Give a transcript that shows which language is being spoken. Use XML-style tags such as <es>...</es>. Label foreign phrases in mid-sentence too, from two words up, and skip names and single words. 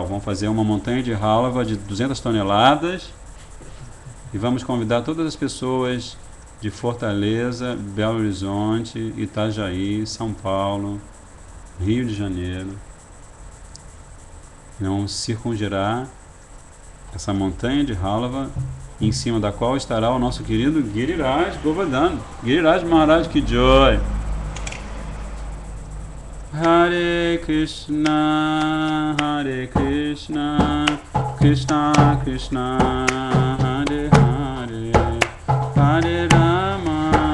<pt>Vamos fazer uma montanha de halva de 200 toneladas e vamos convidar todas as pessoas de Fortaleza, Belo Horizonte, Itajaí, São Paulo, Rio de Janeiro. Vamos circungirar essa montanha de halva, em cima da qual estará o nosso querido Giriraj Govardhan.</pt> <hi>गिरिराज महाराज की जय.</hi> <sa>हरे कृष्ण कृष्ण कृष्ण हरे हरे हरे राम,</sa>